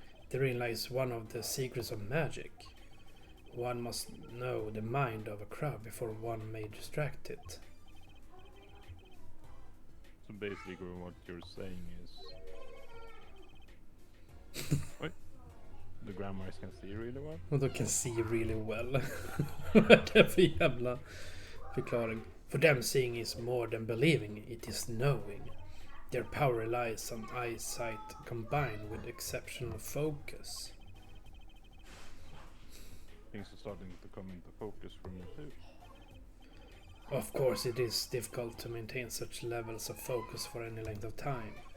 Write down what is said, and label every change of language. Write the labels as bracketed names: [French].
[English] Therein lies one of the secrets of magic. One must know the mind of a crowd before one may distract it. So basically what you're saying is... Wait. The grandmas can see really well? [Swedish] Och då [English] can see really well. [Swedish] Vad är det för jävla förklaring? [English] For them seeing is more than believing, it is knowing. Their power relies on eyesight combined with exceptional focus. Things are starting to come into focus for me too. Of course it is difficult to maintain such levels of focus for any length of time.